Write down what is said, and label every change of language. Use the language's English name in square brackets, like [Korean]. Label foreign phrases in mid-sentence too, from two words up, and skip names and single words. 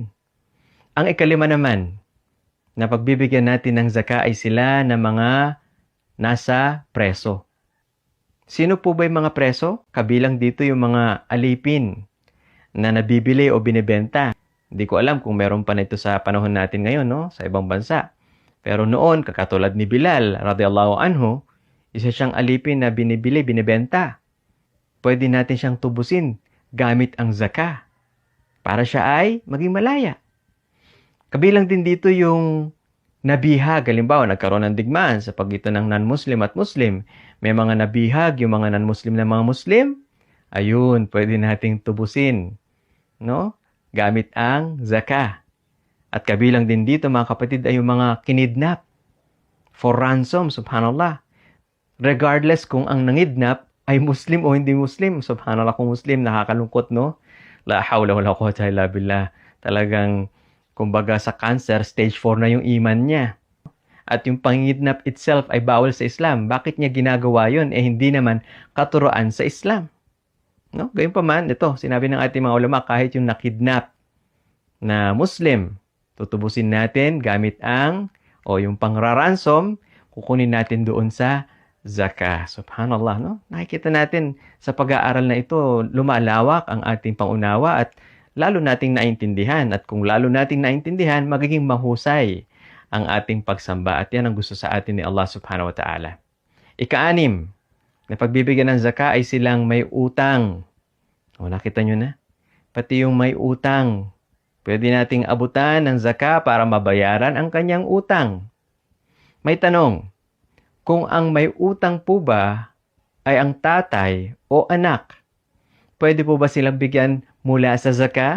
[Filipino] Ang ikalima naman, na pagbibigyan natin ng zakah ay sila na mga nasa preso. Sino po ba yung mga preso? Kabilang dito yung mga alipin na nabibili o binibenta. Hindi ko alam kung meron pa nito sa panahon natin ngayon, no? Sa ibang bansa. Pero noon, kakatulad ni Bilal, [Arabic] رضي الله عنه, [Filipino] isa siyang alipin na binibili, binibenta. Pwede natin siyang tubusin gamit ang zakah para siya ay maging malaya. Kabilang din dito yung nabihag. Halimbawa, nagkaroon ng digmaan sa pagitan ng non-Muslim at Muslim. May mga nabihag, yung mga non-Muslim na mga Muslim. Ayun, pwede nating tubusin, no? Gamit ang zakah. At kabilang din dito, mga kapatid, ay yung mga kinidnap [English] for ransom, [Filipino] subhanallah. Regardless kung ang nangidnap ay Muslim o hindi Muslim. Subhanallah, kung Muslim, nakakalungkot, no? [Arabic] لا حول ولا قوة إلا بالله. [Filipino] Talagang, kumbaga sa cancer, stage 4 na yung iman niya. At yung pangidnap itself ay bawal sa Islam. Bakit niya ginagawa yun? Hindi naman katuroan sa Islam. No? Gayunpaman, ito, sinabi ng ating mga ulama, kahit yung nakidnap na Muslim, tutubusin natin gamit yung pangraransom, kukunin natin doon sa zakah. Subhanallah, no? Nakikita natin sa pag-aaral na ito, lumalawak ang ating pangunawa at lalo nating naintindihan. At kung lalo nating naintindihan, magiging mahusay ang ating pagsamba. At yan ang gusto sa atin ni Allah [Arabic] سبحانه وتعالى. [Filipino] Ika-6, na pagbibigyan ng zakah ay silang may utang. O, nakita nyo na? Pati yung may utang, pwede nating abutan ng zakah para mabayaran ang kanyang utang. May tanong, kung ang may utang po ba ay ang tatay o anak, pwede po ba silang bigyan mula sa zakah?